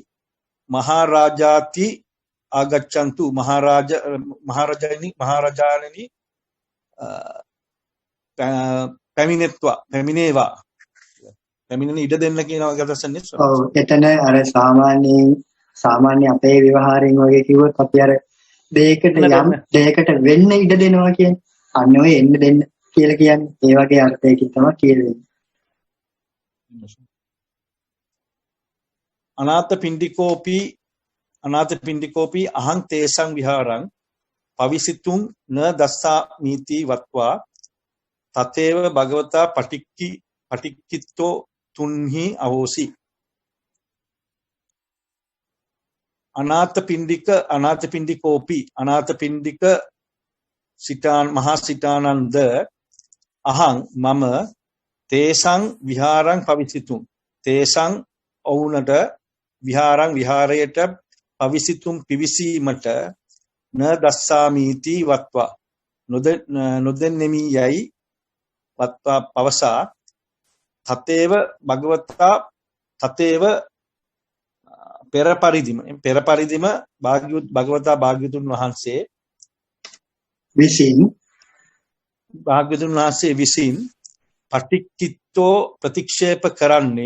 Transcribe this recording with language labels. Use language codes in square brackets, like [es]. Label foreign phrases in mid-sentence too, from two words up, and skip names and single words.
[pi] මහරජාති ආගච්ඡන්තු [si] මහරජාණනි පැමිණේවා. පැමිණෙන ඉඩ දෙන්න කියන වගදසන්නේ. ඔව් එතන අර සාමාන්‍ය අපේ ව්‍යවහාරයෙන් වගේ කිව්වොත් අපි අර දෙයකට වෙන්න ඉඩ දෙනවා කියන්නේ. අන්න ඔය එන්න දෙන්න කියලා කියන්නේ. ඒ වගේ අර්ථයකින් තමයි කියන්නේ. [pi] අනාථපිණ්ඩිකෝපි අහං තේසං විහාරං පවිසිතුං න දස්සා නීති වත්වා තතේව භගවතා පටික්කිත්තෝ තුන්හි අවෝසි. අනාථපිණ්ඩිකෝපි අනාථපිණ්ඩික මහා සිතානන්ද අහං මම තේසං විහාරං පවිසිතුං තේසං ඔවුනට විහාරං විහාරයට පවිසිතුම් [si] පිවිසීමට [pi] න දස්සාමීති [si] වත්වා නොදෙන්නෙමි යයි වත්වා පවසා [pi] තතේව භගවතා [si] තතේව පෙර පරිදිම භගවතා භාග්‍යවතුන් වහන්සේ විසින් පටික්කිත්තෝ ප්‍රතික්ෂේප කරන්නේ.